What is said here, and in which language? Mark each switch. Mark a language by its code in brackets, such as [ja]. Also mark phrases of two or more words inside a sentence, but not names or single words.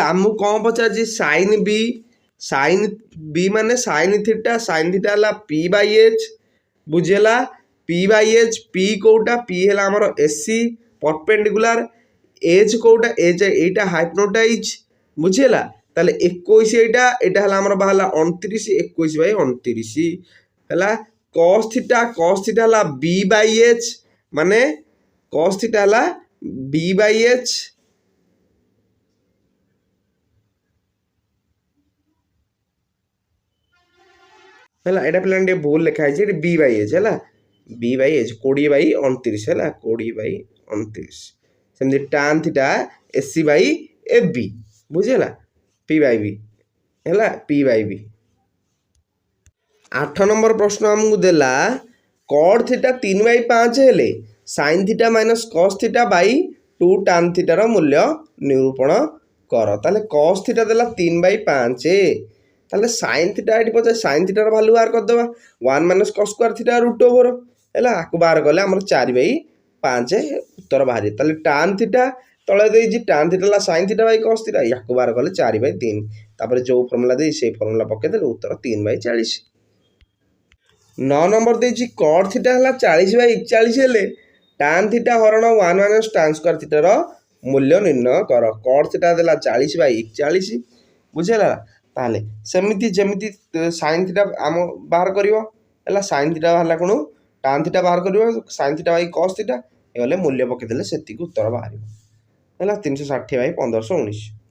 [or] ଆମକୁ କ'ଣ ପଚାରିଛି [en] sin B [or] ମାନେ [en] sin theta [or] ହେଲା P/H ବୁଝିଲା P/H P କୋଉଟା P ହେଲା ଆମର AC ପରପେଣ୍ଡିକୁଲାର H କୋଉଟା H ଏଇଟା ହାଇପୋଟେନାଇଜ ବୁଝିଲା। ତାହେଲେ 21 ଏଇଟା ହେଲା ଆମର ବାହାରିଲା 29 21/29 ହେଲା [en] cos theta [or] ହେଲା B/H ମାନେ [en] cos theta [or] ହେଲା B/H ହେଲା ଏଇଟା ପିଲାମାନେ ଟିକେ ଭୁଲ ଲେଖା ହେଇଛି ଏଠି B/H ହେଲା B/H 20/29 ହେଲା 20/29 ସେମିତି [en] tan theta [or] AC/AB ବୁଝିଲା P/B ହେଲା P/B। 8 ନମ୍ବର ପ୍ରଶ୍ନ ଆମକୁ ଦେଲା [en] cot theta [or] 3/5 ହେଲେ [en] sin theta minus cos theta by 2 tan theta [or] ର ମୂଲ୍ୟ ନିରୂପଣ କର। ତାହେଲେ [en] cos theta [or] ଦେଲା 3/5 ତାହେଲେ [en] sin theta [or] ଏଠି ପଚାରେ [en] sin theta [or] ର ଭାଲ୍ୟୁ ବାହାର କରିଦେବା 1 [en] minus cos square theta [or] √2 ହେଲା ଆକୁ ବାହାର କଲେ ଆମର 4/5 ଉତ୍ତର ବାହାରିବ। ତାହେଲେ [en] tan theta [or] ତଳେ ଦେଇଛି [en] tan theta [or] ହେଲା [en] sin theta by cos theta [or] ୟାକୁ ବାହାର କଲେ 4/3 ତାପରେ ଯୋଉ ଫର୍ମୁଲା ଦେଇଛି ସେଇ ଫର୍ମୁଲା ପକେଇଦେଲେ ଉତ୍ତର 3/40। 9 ନମ୍ବର ଦେଇଛି [en] cot theta [or] ହେଲା 40/41 ହେଲେ [en] tan theta [or] ହରଣ 1 [en] minus tan square theta [or] ର ମୂଲ୍ୟ ନିର୍ଣ୍ଣୟ କର। [en] cot theta [or] ଦେଲା 40/41 ବୁଝିଲା। ତାହେଲେ ସେମିତି ଯେମିତି [en] sin theta [or] ଆମ ବାହାର କରିବ ହେଲା [en] sin theta [or] ବାହାରିଲା କ'ଣ [en] tan theta [or] ବାହାର କରିବ [en] sine theta by cos theta [or] ହେଇଗଲେ ମୂଲ୍ୟ ପକାଇଦେଲେ ସେତିକି ଉତ୍ତର ବାହାରିବ ହେଲା 360 ବାଇ 1519।